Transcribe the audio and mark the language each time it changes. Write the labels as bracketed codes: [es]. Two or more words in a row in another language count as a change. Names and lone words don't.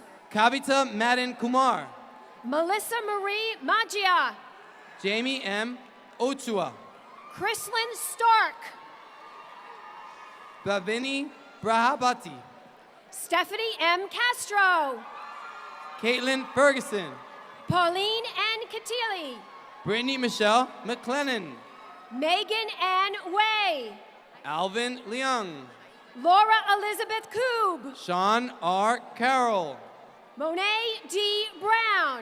[en] Kavita Madden Kumar. Melissa Marie Maggia. Jamie M. Ochua. Chrislyn Stark. Bhavini Brahabati. Stephanie M. Castro. Caitlin Ferguson. Pauline N. Katili. Brittany Michelle McLennan. Megan Ann Way. Alvin Leung. Laura Elizabeth Koob. Sean R. Carroll. Monet D. Brown.